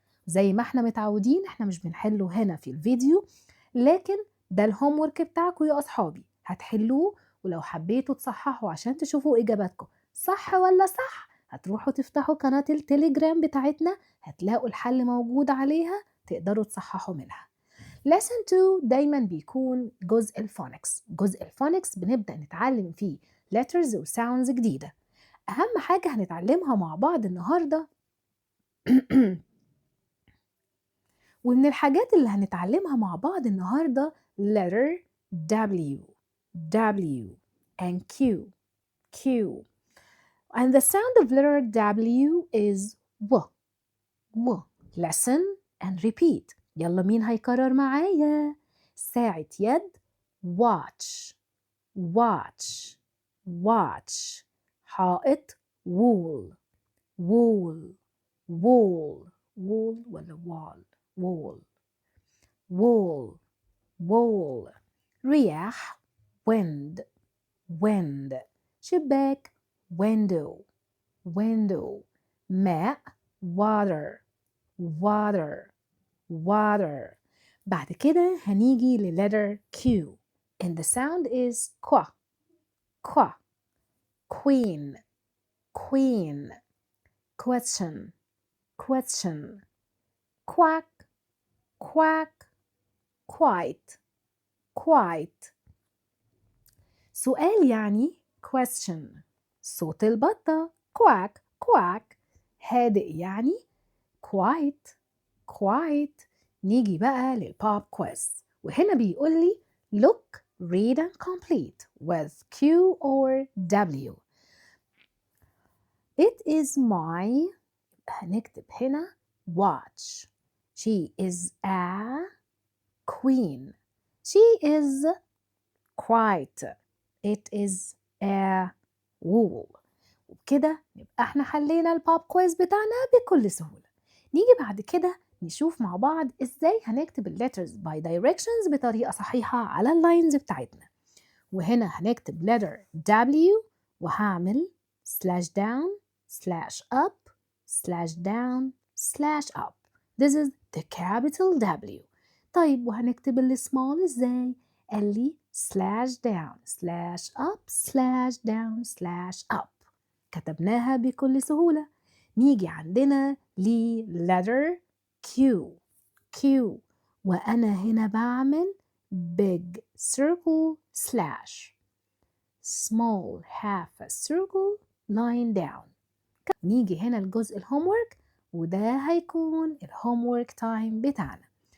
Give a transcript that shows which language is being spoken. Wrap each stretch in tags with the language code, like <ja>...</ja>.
<ar>زي ما احنا متعودين احنا مش بنحله هنا في الفيديو، لكن ده الهوم ورك بتاعكم يا أصحابي، هتحلوه ولو حبيتوا تصححوا عشان تشوفوا إجاباتكم صح ولا صح هتروحوا تفتحوا قناة التليجرام بتاعتنا، هتلاقوا الحل موجود عليها تقدروا تصححوا منها. Lesson 2 دايما بيكون جزء الفونكس. جزء الفونكس بنبدأ نتعلم فيه letters و sounds جديدة. أهم حاجة هنتعلمها مع بعض النهاردة</ar> <en>ومن الحاجات اللي هنتعلمها مع بعض النهاردة letter W W and Q Q and the sound of letter W is W W. Listen and repeat.</en> <ar>يلا مين هيكرر معايا؟ ساعة يد watch watch watch.</ar> <en>حائط wool wool wool wool ولا wall wool wool wool. رياح wind wind. شباك window window. ماء water water water.</en> <ar>بعد كده هنيجي</ar> <en>لletter Q and the sound is qua qua. queen queen. question question. quack quack. quite quite.</en> <ar>سؤال يعني question. صوت البطة quack quack. هادئ يعني quite quite. نيجي بقى للبوب كويز وهنا بيقول لي</ar> <en>look read and complete with Q or W. It is my</en> <ar>هنكتب هنا</ar> <en>watch. She is a queen. She is quite. It is a wool.</en> <ar>وبكده نبقى احنا حلينا البوب كويز بتاعنا بكل سهولة. نيجي بعد كده نشوف مع بعض ازاي هنكتب الليترز باي دايركشنز بطريقة صحيحة على اللاينز بتاعتنا. وهنا هنكتب</ar> <en>letter W وهعمل slash down slash up slash down slash up. This is the capital W.</en> <ar>طيب وهنكتب السمول ازاي؟ قال لي</ar> <en>slash down slash up slash down slash up.</en> <ar>كتبناها بكل سهولة. نيجي عندنا</ar> <en>letter Q Q</en> <ar>وأنا هنا بعمل</ar> <en>big circle slash small half a circle line down.</en> <ar>نيجي هنا لجزء الهومورك وده هيكون الهومورك تايم بتاعنا.</ar>